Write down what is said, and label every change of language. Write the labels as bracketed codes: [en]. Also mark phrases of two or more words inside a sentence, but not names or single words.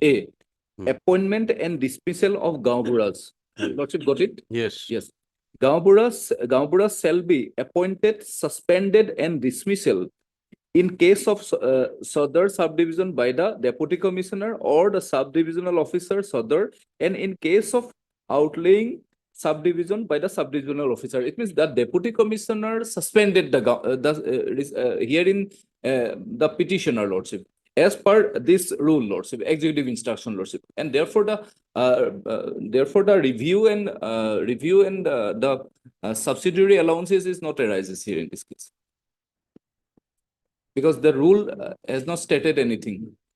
[en] A. Hmm. Appointment and dismissal of Gaoburas. Lordship, got it? Yes. Yes. Gaoburas shall be appointed, suspended, and dismissal in case of Sadar subdivision by the deputy commissioner or the subdivisional officer Sadar, and in case of outlying subdivision by the subdivisional officer. It means the deputy commissioner suspended herein the petitioner, lordship, as per this rule, lordship, executive instruction, lordship, and therefore the review and the subsidiary allowances is not arises here in this case, because the rule has not stated anything.